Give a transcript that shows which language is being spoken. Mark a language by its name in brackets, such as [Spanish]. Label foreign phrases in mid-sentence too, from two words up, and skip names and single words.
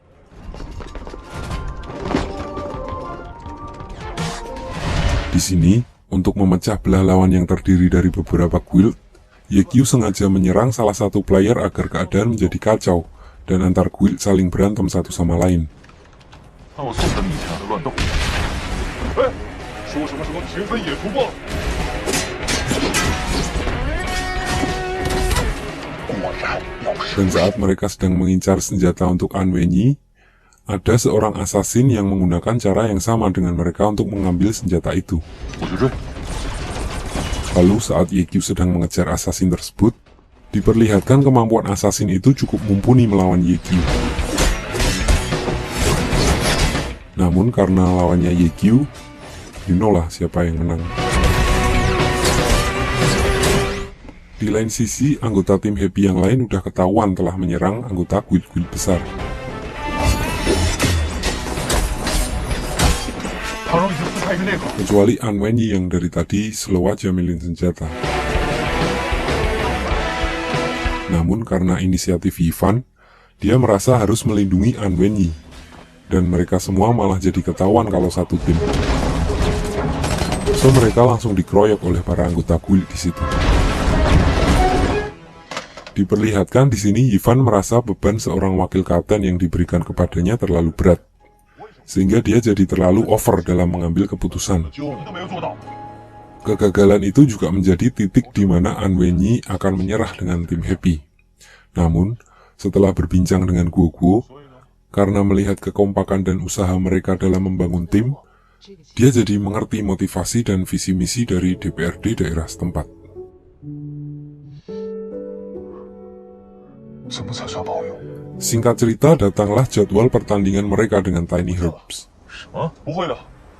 [Indonesian] Di sini, untuk memecah belah lawan yang terdiri dari beberapa guild, Yekyu sengaja menyerang salah satu player agar keadaan menjadi kacau, dan antar guild saling berantem satu sama lain. [Chinese] 看我送他们一枪的乱斗。哎，说什么平分野图吗？果然要是 [Indonesian] Dan saat mereka sedang mengincar senjata untuk Anwenyi, ada seorang assassin yang menggunakan cara yang sama dengan mereka untuk mengambil senjata itu. [Chinese] 我去追。 [Indonesian] Lalu saat Yekyu sedang mengejar assassin tersebut, diperlihatkan kemampuan assassin itu cukup mumpuni melawan Yekyu. Namun karena lawannya Yekyu, [English] you know [Indonesian] lah siapa yang menang. Di lain sisi, anggota tim Happy yang lain udah ketahuan telah menyerang anggota guild-guild besar. [Chinese] 唐荣已经撕开一个裂口。 [Indonesian] Kecuali Anwenyi yang dari tadi slow aja milih senjata. Namun karena inisiatif Yifan, dia merasa harus melindungi Anwenyi. Dan mereka semua malah jadi ketahuan kalau satu tim. So mereka langsung dikeroyok oleh para anggota guild di situ. Diperlihatkan di sini Yifan merasa beban seorang wakil kapten yang diberikan kepadanya terlalu berat, sehingga dia jadi terlalu over dalam mengambil keputusan. [Chinese] 救你都没有做到。 [Indonesian] Kegagalan itu juga menjadi titik di mana Anwenyi akan menyerah dengan tim Happy. Namun, setelah berbincang dengan Guoguo, karena melihat kekompakan dan usaha mereka dalam membangun tim, dia jadi mengerti motivasi dan visi misi dari DPRD daerah setempat. [Chinese] 怎么才算保佑？ [Indonesian] Singkat cerita, datanglah jadwal pertandingan mereka dengan Tiny Herbs. [Chinese] 什么？不会的，